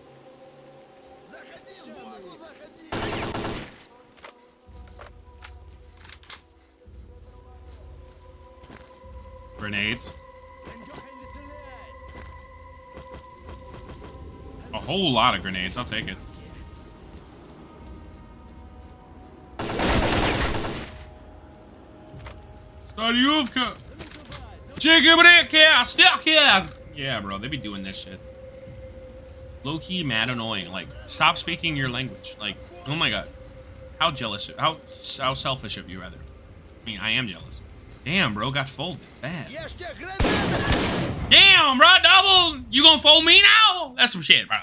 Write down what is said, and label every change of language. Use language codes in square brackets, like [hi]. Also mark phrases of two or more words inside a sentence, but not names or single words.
[en] Grenades. A whole lot of grenades. I'll take it. Startyuvka. Chigga-ba-dick-yeah, Stalker. Yeah, bro, they be doing this shit. Low-key mad annoying. Like, stop speaking your language. Like, oh my god. How jealous, how selfish of you, rather. I mean, I am jealous. Damn, bro, got folded. Bad. Damn, bro, double. You gonna fold me now? That's some shit, bro.